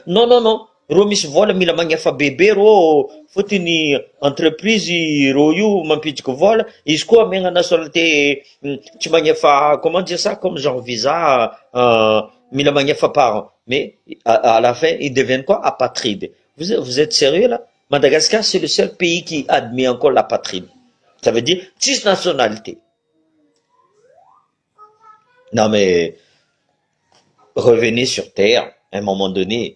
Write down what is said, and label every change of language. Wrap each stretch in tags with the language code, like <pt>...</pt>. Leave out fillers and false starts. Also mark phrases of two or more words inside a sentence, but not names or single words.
<mg>Non. Ro misy vola mila magnefa bebe ro, fotony entreprise ro io mampidiky vola, izy koa megna nationalité tsy magnefa,</mg> <fr>comment dire ça, comme genre visa,</fr> <mg>mila magnefa</mg> <fr>parent. Mais à la fin, ils deviennent quoi? Apatrides. Vous êtes sérieux là? Madagascar, c'est le seul pays qui admet encore l'apatride. Ça veut dire 6 nationalités. Non mais, revenez sur Terre, à un moment donné.</fr>